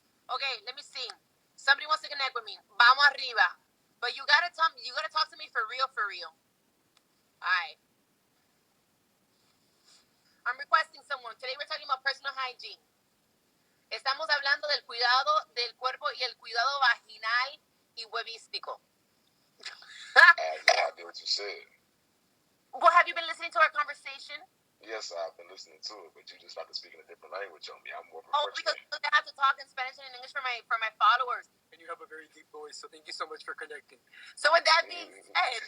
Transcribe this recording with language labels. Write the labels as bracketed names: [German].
[English] Okay, let me see. Somebody wants to connect with me. [Spanish] Vamos arriba. [English] But you gotta talk to me for real, for real. Alright. I'm requesting someone. Today we're talking about personal hygiene. [Spanish] Estamos hablando del cuidado del cuerpo y el cuidado vaginal y huevístico. [English] I have no idea what you said. Well, have you been listening to our conversation? Yes, I've been listening to it, but you just about to speak in a different language on me. I'm more Oh, because I have to talk in Spanish and in English for my followers. And you have a very deep voice, so thank you so much for connecting. So with that being said,